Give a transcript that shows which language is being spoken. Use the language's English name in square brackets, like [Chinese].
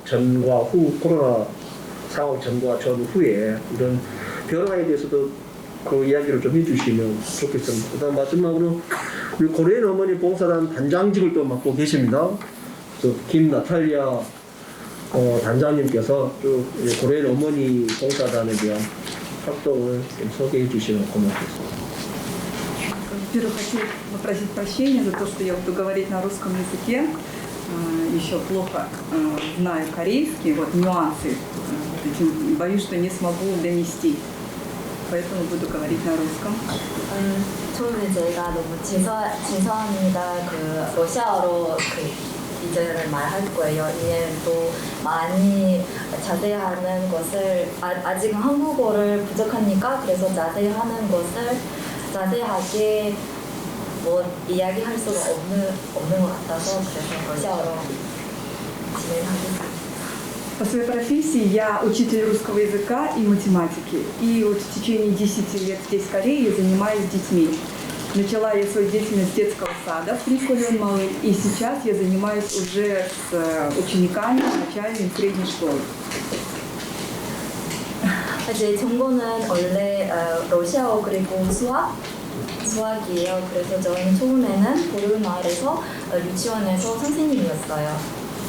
[Korean] 전과 후 코로나 상황 전과 전후에 이런 변화에 대해서도 그 이야기를 좀 해주시면 좋겠습니다. 그다음 마지막으로 우리 고려인 어머니 봉사단 단장직을 또 맡고 계십니다. 김나탈리아 단장님께서 쭉 고려인 어머니 봉사단에 대한 활동을 좀 소개해 주시면 고맙겠습니다. [Russian] Во-первых, хочу попросить прощения за то, что я буду говорить на русском языке. Еще плохо знаю корейский, вот нюансы. Боюсь, что не смогу донести. Поэтому буду говорить на русском. [Korean] 처음에 제가 너무 죄송합니다. 러시아어로 이제는 말할 거예요. 이제 또 많이 자세하는 것을 아직 한국어를 부족하니까 그래서 자세하는 것을 자세하게 이야기할 수가 없는 것 같아서 그래서 러시아어로 진행하겠습니다. [Russian] По своей профессии я учитель русского языка и математики. И вот в течение 10 лет здесь, в Корее, я занимаюсь с детьми. Начала я свою деятельность с детского сада в Приколе малый, и сейчас я занимаюсь уже с учениками начальной и средней школы. [Korean] 제 전공은 원래 러시아어 그리고 수학이에요. 그래서 저는 처음에는 보름마을에서 유치원에서 선생님이었어요.